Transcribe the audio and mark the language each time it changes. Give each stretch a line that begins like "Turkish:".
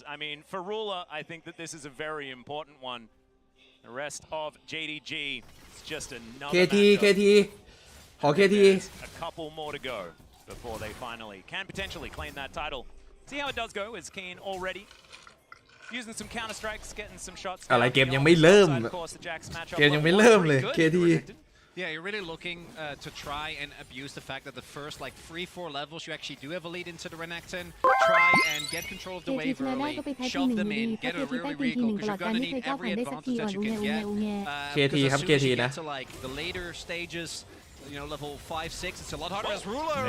English: I mean, for Ruler, I think that this is a very important one. The rest of JDG is just another
Thai: KT ขอ KT
English: a couple more to go before they finally can potentially claim that title. See how it does go. Is Keen already using some counter strikes, getting some shots.
Thai: อะไรเกมยังไม่เริ่มเกมยังไม่เริ่มเลย KT
English: Yeah, you're really looking to try and abuse the fact that the first like 3-4 levels you actually do have a lead into the Renekton. Try and get control of the wave early, shove them in, get a really recall because you're gonna need every advantage that you can get.
Thai: KT ครับ KT นะ
English: to like the later stages, you know, level 5-6, it's a lot harder as Ruler.